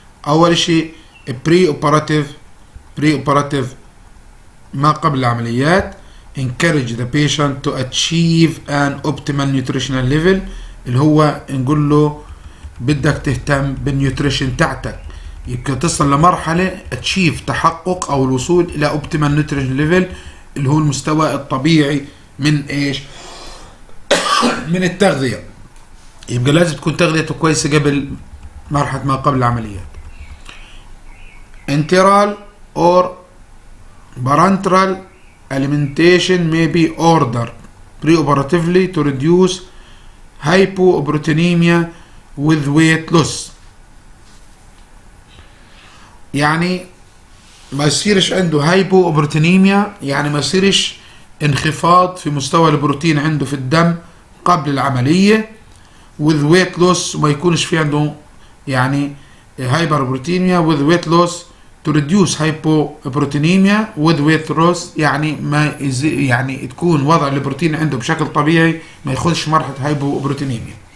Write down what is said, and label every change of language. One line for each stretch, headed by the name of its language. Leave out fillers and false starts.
Arabic: اول شيء بري اوبراتيف ما قبل العمليات،
English: encourage the patient to achieve an optimal nutritional level،
Arabic: اللي هو نقول له بدك تهتم بالنيوتريشن تاعتك، يبقى تصل لمرحلة achieve تحقق او الوصول الى
English: optimal nutrition level
Arabic: اللي هو المستوى الطبيعي من ايش؟ من التغذية. يبقى لازم تكون تغذيته كويسة قبل مرحلة ما قبل العمليات.
English: enteral or parenteral alimentation may be ordered preoperatively to reduce hypoproteinemia with weight loss.
Arabic: يعني ما يصيرش عنده هايبوبروتينيميا، يعني ما يصيرش انخفاض في مستوى البروتين عنده في الدم قبل العملية،
English: with weight loss،
Arabic: وما يكونش في عنده يعني
English: hyperproteinemia with weight loss
Arabic: to reduce hypoproteinemia with weight loss، يعني ما يعني تكون وضع البروتين عنده بشكل طبيعي، ما يخش مرحلة hypoproteinemia.